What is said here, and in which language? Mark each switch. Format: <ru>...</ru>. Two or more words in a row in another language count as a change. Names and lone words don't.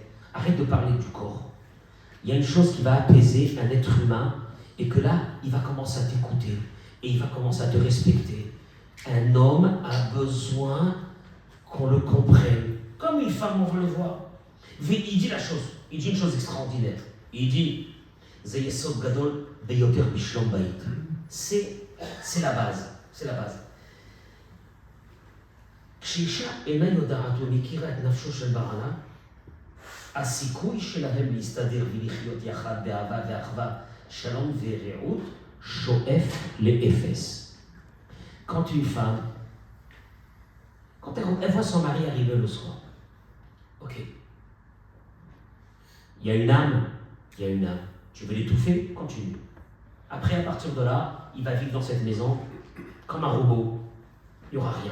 <fr>Arrête de parler du corps. Il y a une chose qui va apaiser un être humain et que là, il va commencer à t'écouter et il va commencer à te respecter. Un homme a besoin qu'on le comprenne. Comme une femme, on veut le voir. Il dit une chose extraordinaire. Il dit,</fr> <he>זה יסוד גדול ביותר בשלום בית.</he> <fr>C'est la base.</fr> <he>כשאישה אינה יודעת ומכירה את נפשו של בעלה, הסיכוי שלהם להסתדר ולחיות יחד באהבה ואחווה, שלום ורעות, שואף לאפס.</he> <fr>Quand une femme, quand elle voit son mari arriver le soir, ok, il y a une âme, tu veux l'étouffer, continue. Après, à partir de là, il va vivre dans cette maison comme un robot, il n'y aura rien.</fr>